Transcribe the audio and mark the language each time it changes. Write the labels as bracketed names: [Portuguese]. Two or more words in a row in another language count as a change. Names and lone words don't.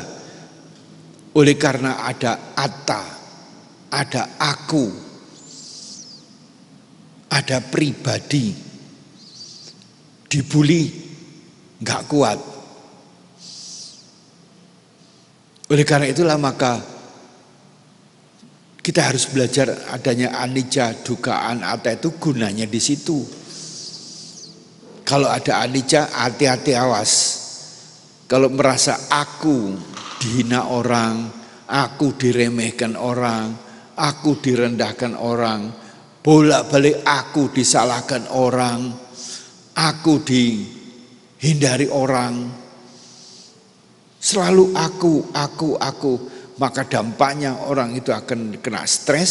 [Indonesian] Oleh karena ada atta, ada aku, ada pribadi, dibully, nggak kuat. Oleh karena itulah maka kita harus belajar adanya [Pali] anicca, dukaan, atta [Indonesian] itu gunanya di situ. Kalau ada anicca, hati-hati, awas. Kalau merasa aku dihina orang, aku diremehkan orang, aku direndahkan orang, bolak-balik aku disalahkan orang, aku dihindari orang, selalu aku, maka dampaknya orang itu akan kena stres.